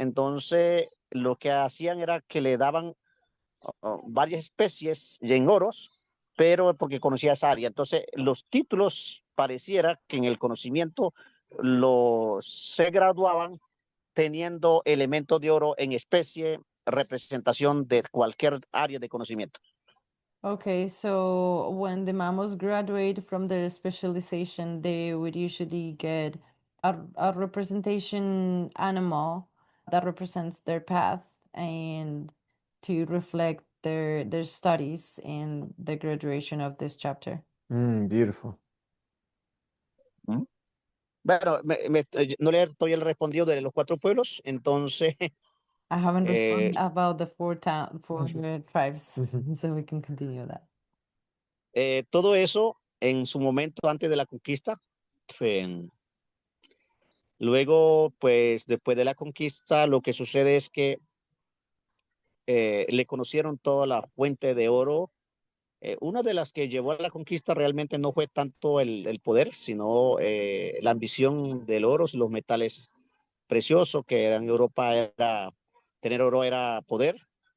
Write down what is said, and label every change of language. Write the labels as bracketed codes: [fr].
[es] Entonces, lo que hacían era que le daban varias especies en oros, pero porque conocía esa área. Entonces, los títulos pareciera que en el conocimiento se graduaban teniendo elementos de oro en especie, representación de cualquier área de conocimiento. [en] Okay, so when the mammals graduate from their specialization, they would usually get a representation animal that represents their path and to reflect their studies in the graduation of this chapter. Beautiful. ¿Mm? [es] Bueno, no le estoy el respondido de los 4 pueblos, entonces [en] I haven't eh, responded about the four tribes, so we can continue that. [es] todo eso en su momento antes de la conquista. eh, Luego, pues después de la conquista, lo que sucede es que le conocieron toda la fuente de oro. Una de las que llevó a la conquista realmente no fue tanto el poder, sino la ambición del oro, los metales preciosos, que en Europa tener oro era poder.